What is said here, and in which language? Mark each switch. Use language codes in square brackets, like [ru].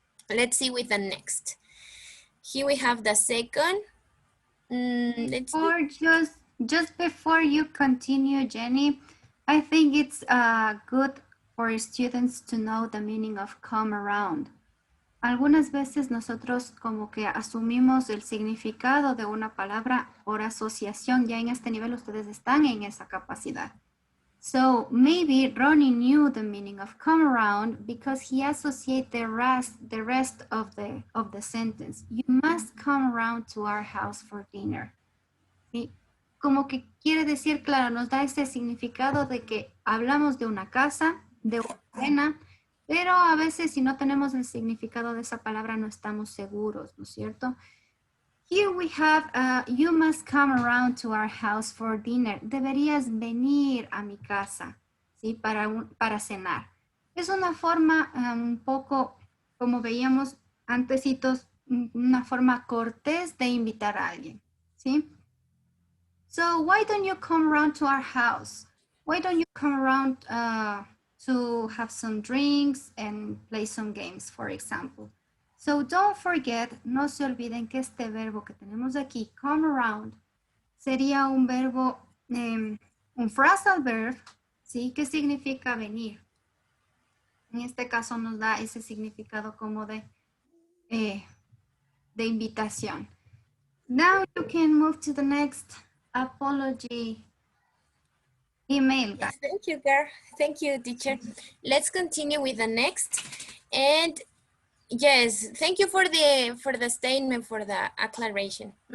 [en] Let's see with the next. Here we have the second. Or just before you continue, Jenny, I think it's good for students to know the meaning of come around. [es] Algunas veces nosotros como que asumimos el significado de una palabra por asociación. Ya en este nivel ustedes están en esa capacidad. [en] So maybe Ronnie knew the meaning of come around because he associated the rest of the sentence. You must come around to our house for dinner. [es] ¿Sí? Como que quiere decir, claro, nos da ese significado de que hablamos de una casa, de una cena, pero a veces si no tenemos el significado de esa palabra no estamos seguros, ¿no es cierto? [en] Here we have, you must come around to our house for dinner. [es] Deberías venir a mi casa, ¿sí? Para cenar. Es una forma un poco, como veíamos antecitos, una forma cortés de invitar a alguien, ¿sí? [en] So why don't you come around to our house? Why don't you come around to have some drinks and play some games, for example? So don't forget, [es] no se olviden que este verbo que tenemos aquí, come around, sería un verbo, un phrasal verb, ¿sí? Que significa venir. En este caso nos da ese significado como de invitación. [en] Now you can move to the next apology email. Yes, thank you, girl. Thank you, teacher. Let's continue with the next. And yes, thank you for the statement, for the acceleration.